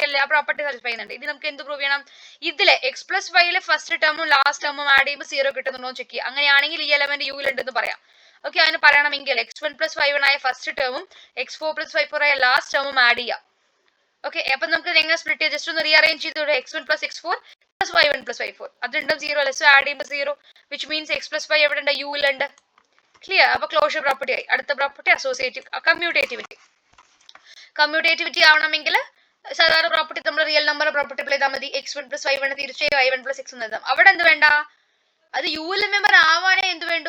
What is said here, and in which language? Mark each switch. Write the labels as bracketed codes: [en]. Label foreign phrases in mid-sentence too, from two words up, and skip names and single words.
[ml] ആ [en] property satisfy [ml] ചെയ്യുന്നുണ്ട്. ഇത് നമുക്ക് എന്ത് പ്രൂവ് ചെയ്യണം, ഇതിലെ [en] x plus y first [ml] ടേമും [en] last term [ml] ആഡ് ചെയ്യുമ്പോൾ 0 കിട്ടുന്നുണ്ടോ എന്ന് ചെക്ക് ചെയ്യുക. അങ്ങനെയാണെങ്കിൽ ഈ എലമെന്റ് യുവിൽ ഉണ്ടെന്ന് പറയാം. ഓക്കെ, അങ്ങനെ പറയണമെങ്കിൽ [en] x1 plus y1 [ml] ആയ [en] first term x4 plus y4 [ml] ആയ [en] last term [ml] ആഡ് ചെയ്യാം. ഓക്കെ, അപ്പൊ നമുക്ക് എങ്ങനെ സ്പ്ലിറ്റ് ചെയ്യാം, ജസ്റ്റ് ഒന്ന് റീഅറേഞ്ച് ചെയ്തോടെ, [en] x1 plus x4 plus y1 plus y4 [ml] അത് രണ്ടും 0 അല്ലേ, [en] so add [ml] ചെയ്യുമ്പോൾ 0 [en] which means x plus y [ml] എവിടെ ഉണ്ട്, യുവിലുണ്ട്. ക്ലിയർ? അപ്പൊ [en] closure property [ml] ആയി. അടുത്ത [en] property associative commutativity. commutativity [ml] ആവണമെങ്കിൽ സാധാരണ പ്രോപ്പർട്ടി നമ്മൾ [en] real number property apply [ml] ചെയ്താൽ മതി. x1 + y1 തീർച്ചയായും y1 + x എന്ന് എഴുതാം. അവിടെ എന്ത് വേണ്ട? അത് യൂഎൽ മെമ്പർ ആവാനേ എന്ത് വേണ്ടു?